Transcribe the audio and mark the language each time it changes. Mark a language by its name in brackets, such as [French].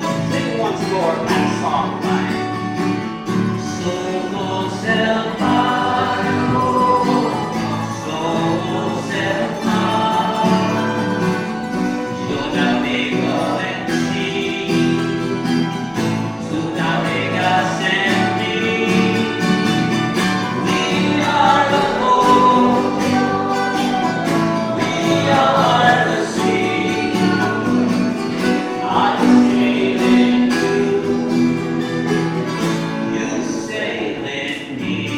[English] Sing once more that song line. [Spanish] Somos el barco, somos el mar. Yo navego en ti, tú navegas en mí. [English] We are the boat, we are the sea. I sail in you, you sail in me.